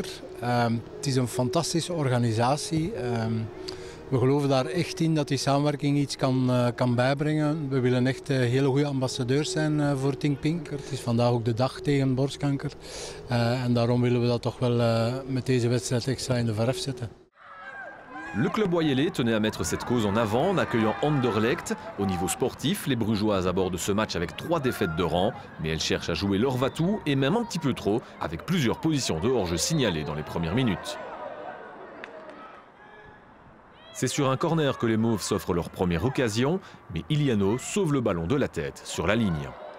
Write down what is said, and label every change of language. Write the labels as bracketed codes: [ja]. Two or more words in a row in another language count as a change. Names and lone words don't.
[nl] Het is een fantastische organisatie. We geloven daar echt in dat die samenwerking iets kan bijbrengen. We willen echt hele goede ambassadeurs zijn voor Ting Pink. Het is vandaag ook de dag tegen borstkanker. En daarom willen we dat toch wel met deze wedstrijd extra in de verf zetten. [fr] Le club Boyelé tenait à mettre cette cause en avant en accueillant Anderlecht. Au niveau sportif, les Brugeoises abordent ce match avec 3 défaites de rang, mais elles cherchent à jouer leur va-tout et même un petit peu trop, avec plusieurs positions de hors-jeu signalées dans les premières minutes. C'est sur un corner que les Mauves s'offrent leur première occasion, mais Iliano sauve le ballon de la tête sur la ligne.